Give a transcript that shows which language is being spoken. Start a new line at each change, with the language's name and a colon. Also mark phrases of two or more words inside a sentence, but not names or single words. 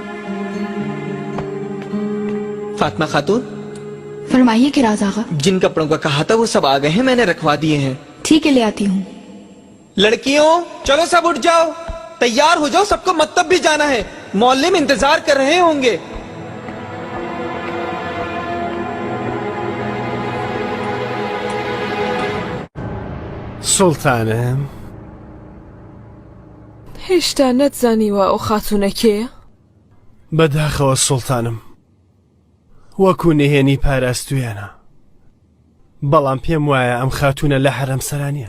Hindi: फातिमा खातून, फरमाइए किराज आगा। जिन कपड़ों का कहा था वो सब आ गए हैं, मैंने रखवा दिए हैं। ठीक है, ले आती हूँ। लड़कियों चलो सब उठ जाओ, तैयार हो जाओ, सबको मकतब भी जाना है। मोहल्ले में इंतजार कर रहे होंगे।
Central Kurdish: سڵتانم هێشتا نەتزانیوە ئەو خاتونە کێیە؟ بەداخەوە سڵتانم، وەکو نهێنی پاراستویانە، بەڵام پێم وایە ئەم خاتونە لە حەرەم سەرانیە.